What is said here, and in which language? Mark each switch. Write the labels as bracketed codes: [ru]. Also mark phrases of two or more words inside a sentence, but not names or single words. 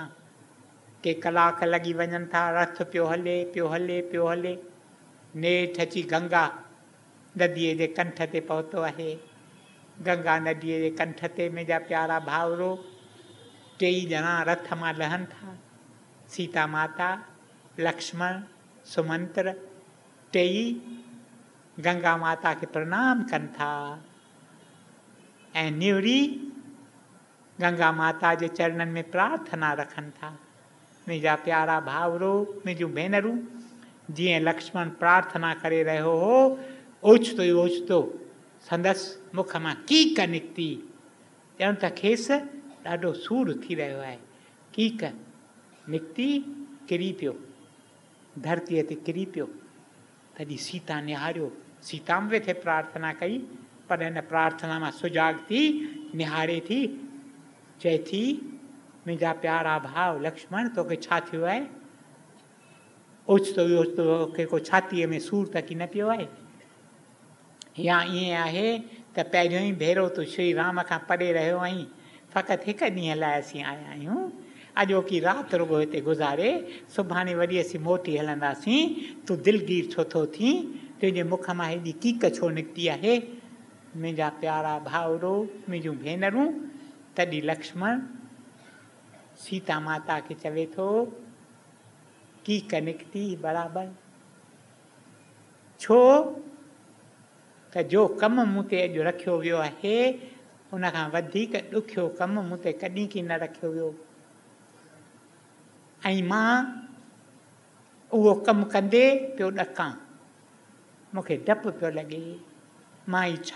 [sd] के कलाक लॻी वञनि था, रथ पियो हले पियो हले पियो हले, नेठि अची गंगा नदीअ जे कंठ ते पहुतो आहे। गंगा नदीअ जे कंठ ते मुंहिंजा प्यारा भाउरो, 2 ॼणा रथ मां लहनि था, सीता माता, लक्ष्मण, सुमंत्र, 2 गंगा माता खे प्रणाम कनि था ऐं निवरी गंगा माता जे चरणनि में प्रार्थना रखनि था। मुंहिंजा प्यारा भाउरो, मुंहिंजूं भेनरूं, जीअं लक्ष्मण प्रार्थना करे रहियो हो, ओचितो ई ओचितो संदसि मुख मां कीक निकिती, ॼण त खेसि ॾाढो सूरु थी रहियो आहे। कीक निकिती, किरी पियो, धरतीअ ते किरी पियो। तॾहिं सीता निहारियो, सीता बि वेठे प्रार्थना कई, पर हिन प्रार्थना में सुजाग थी निहारे थी चए थी मुंहिंजा प्यारा भाउ लक्ष्मण तोखे छा थियो आहे ओचितो के को छातीअ में सूर त की न पियो आहे या ईअं आहे त पहिरियों ई भेरो तूं श्री राम खां परे रहियो आहीं फ़क़ति हिकु ॾींहं लाइ असीं आया आहियूं अॼोकी राति रुगो हिते गुज़ारे सुभाणे वरी असीं मोटी हलंदासीं तूं दिलगीर छो थो थी तुंहिंजे मुख मां हेॾी कीक छो निकिती आहे मुंहिंजा प्यारा भाउरो मुंहिंजूं भेनरूं तॾहिं लक्ष्मण सीता माता खे चवे थो कीक निकिती बराबरि छो त जो कमु मूं ते अॼु रखियो वियो आहे उनखां वधीक ॾुखियो कमु मूं ते कॾहिं की न रखियो वियो ऐं मां उहो कमु कंदे पियो ॾकां मूंखे डपु पियो लॻे मां ई छा